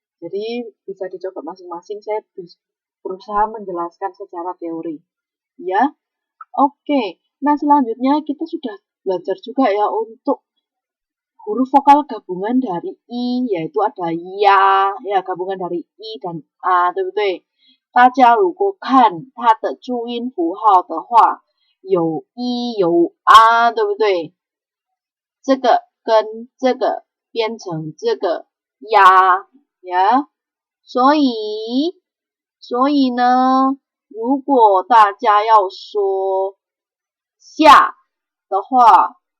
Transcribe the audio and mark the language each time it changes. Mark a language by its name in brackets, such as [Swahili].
[Indonesian] Jadi bisa dicoba masing-masing. Saya berusaha menjelaskan secara teori. Ya, oke. Nah, selanjutnya kita sudah belajar juga ya untuk huruf vokal gabungan dari I, yaitu ada ya, gabungan dari I dan A， [Chinese] 对不对？大家如果看它的注音符号的话，有一有啊，对不对？这个跟这个变成这个呀，所以呢，如果大家要说下的话，